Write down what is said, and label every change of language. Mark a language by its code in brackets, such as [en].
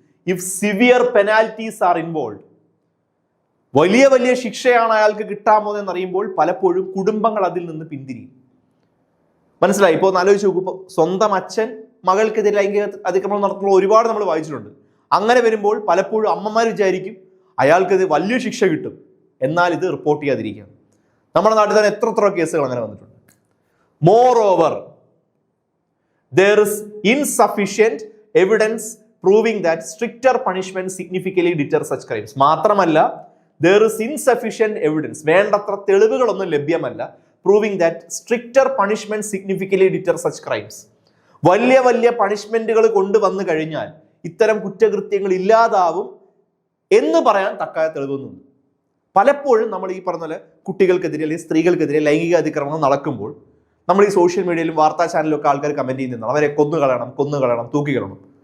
[en] if severe penalties are involve, [ml] വലിയ വലിയ ശിക്ഷയാണ് അയാൾക്ക് കിട്ടാമോ എന്നറിയുമ്പോൾ പലപ്പോഴും കുടുംബങ്ങൾ അതിൽ നിന്ന് പിന്തിരിയും. മനസ്സിലായി? ഇപ്പോൾ ആലോചിച്ച് നോക്കുമ്പോൾ സ്വന്തം അച്ഛൻ മകൾക്കെതിരെ ലൈംഗിക അതിക്രമണം നടത്തുമ്പോൾ ഒരുപാട് നമ്മൾ വായിച്ചിട്ടുണ്ട്. അങ്ങനെ വരുമ്പോൾ പലപ്പോഴും അമ്മമാർ വിചാരിക്കും അയാൾക്കത് വലിയ ശിക്ഷ കിട്ടും, എന്നാൽ ഇത് റിപ്പോർട്ട് ചെയ്യാതിരിക്കാം. നമ്മുടെ നാട്ടിൽ തന്നെ എത്ര കേസുകൾ അങ്ങനെ വന്നിട്ടുണ്ട്. [en] More over, there is insufficient evidence proving that stricter punishment significantly deter such crimes. [ml] മാത്രമല്ല, [en] there is insufficient evidence, [ml] വേണ്ടത്ര തെളിവുകളൊന്നും ലഭ്യമല്ല, [en] proving that stricter punishment significantly deter such crimes. [ml] വലിയ വലിയ പണിഷ്മെന്റുകൾ കൊണ്ടുവന്നു കഴിഞ്ഞാൽ ഇത്തരം കുറ്റകൃത്യങ്ങൾ ഇല്ലാതാവും എന്ന് പറയാൻ തക്കായ തെളിവൊന്നുമില്ല. പലപ്പോഴും നമ്മൾ ഈ പറഞ്ഞ പോലെ കുട്ടികൾക്കെതിരെ അല്ലെങ്കിൽ സ്ത്രീകൾക്കെതിരെ ലൈംഗിക അതിക്രമങ്ങൾ നടക്കുമ്പോൾ നമ്മൾ ഈ സോഷ്യൽ മീഡിയയിലും വാർത്താ ചാനലിലൊക്കെ ആൾക്കാർ കമന്റ് ചെയ്യുന്നതാണ്, അവരെ കൊന്നുകളയണം, തൂക്കികളയണം.